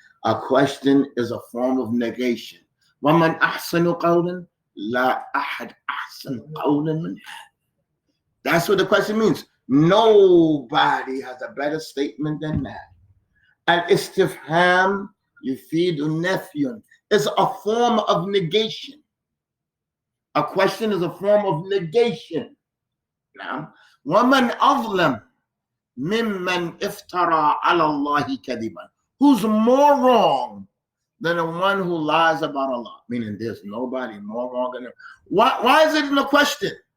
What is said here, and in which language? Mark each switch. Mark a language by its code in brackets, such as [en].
[en] A question is a form of negation. [ar] ومن أحسن قولا لا أحد أحسن قولا من هذا. [en] That's what the question means. Nobody has a better statement than that. [ar] Al-istifham يفيد النفي [en] is a form of negation. A question is a form of negation. [ar] نعم. ومن أظلم ممن افترى على الله كذبا. [en] Who's more wrong than the one who lies about Allah? Meaning there's nobody more wrong than him. Why is it in a question?